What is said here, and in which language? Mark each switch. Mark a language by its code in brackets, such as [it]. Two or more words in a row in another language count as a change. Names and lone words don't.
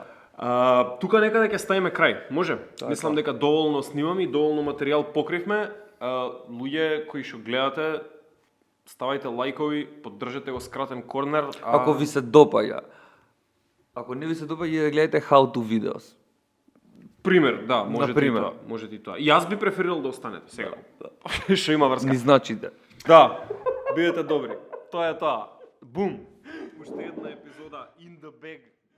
[mk] Тука некаде ќе ставиме крај. Може? Така. Мислам дека доволно снимаме и доволно материјал покривме. Луѓе кои што гледате, ставајте лајкови, поддржете го скратен корнер. Ако ви се допаѓа. Ако не ви се допаѓа, да гледате [en] how to videos. [mk] Пример, да, може Например. и тоа, може и тоа. И јас би преферирал да останете сега. Што има врска. Ни значите. Да, бидете добри. Тоа е тоа. Бум. Уште една епизода [en] in the bag.